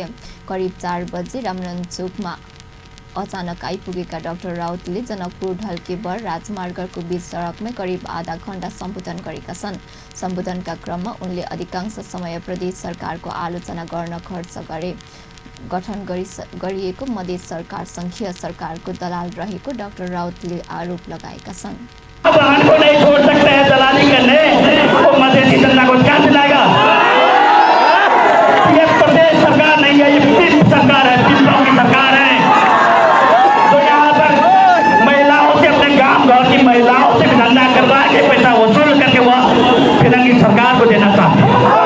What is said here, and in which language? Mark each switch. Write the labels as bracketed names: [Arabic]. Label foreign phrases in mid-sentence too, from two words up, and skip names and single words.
[Nepali] करिब 4 बजे रामनगर चोकमा अचानक आइपुगेका डाक्टर राउतले जनकपुर ढल्केबर राजमार्गको बीच सडकमै करिब आधा घण्टा सम्बोधन गरेका छन्। सम्बोधनका क्रममा उनले अधिकांश समय प्रदेश सरकारको आलोचना गर्न खर्च गरे। गठन गरिएको मधेस सरकार संघीय सरकारको दलाल रहेको डाक्टर राउतले आरोप लगाएका छन्। [Hindi] महिलाओं से धंधा करवा के पैसा वसूल करके वह फिरंगी सरकार को देना चाहते हैं।